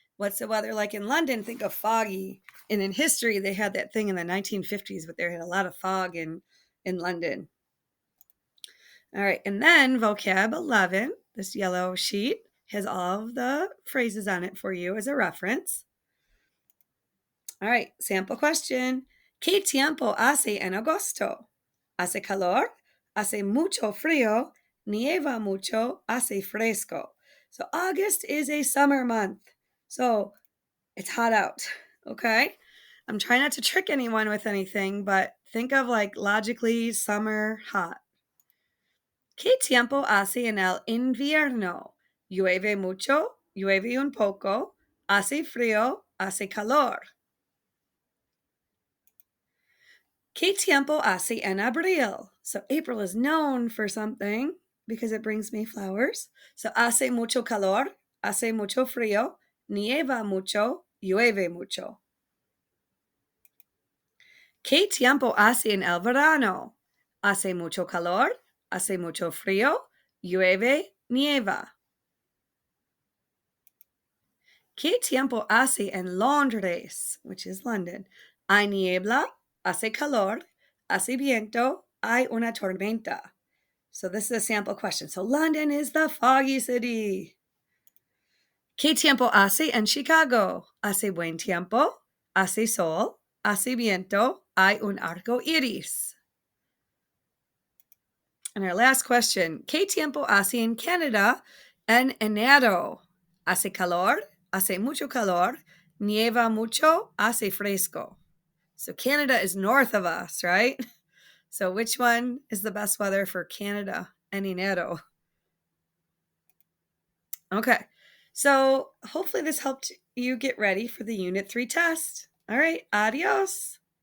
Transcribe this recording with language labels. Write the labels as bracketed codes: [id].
[en] What's the weather like in London? Think of foggy. And in history, they had that thing in the 1950s, but there had a lot of fog in London. All right, and then vocab 11, this yellow sheet, has all of the phrases on it for you as a reference. All right, sample question. [es] ¿Qué tiempo hace en agosto? ¿Hace calor? ¿Hace mucho frío? ¿Nieva mucho? ¿Hace fresco? [en] So August is a summer month. So it's hot out, okay? I'm trying not to trick anyone with anything, but think of like logically summer hot. [es] ¿Qué tiempo hace en el invierno? ¿Llueve mucho? ¿Llueve un poco? ¿Hace frío? ¿Hace calor? ¿Qué tiempo hace en abril? [en] So April is known for something because it brings me flowers. [es] So hace mucho calor, hace mucho frío, nieva mucho, llueve mucho. ¿Qué tiempo hace en el verano? Hace mucho calor, hace mucho frío, llueve, nieva. ¿Qué tiempo hace en Londres, [en] which is London? [es] Hay niebla, hace calor, hace viento, Hay una tormenta. [en] So this is a sample question. So London is the foggy city. [es] ¿Qué tiempo hace en Chicago? Hace buen tiempo, hace sol, hace viento, hay un arco iris. [en] And our last question, [es] ¿qué tiempo hace en Canadá en enero? Hace calor, hace mucho calor, nieva mucho, hace fresco. [en] So Canada is north of us, right? So which one is the best weather for Canada [es] en enero? [en] Okay, so hopefully this helped you get ready for the Unit 3 test. All right, adios.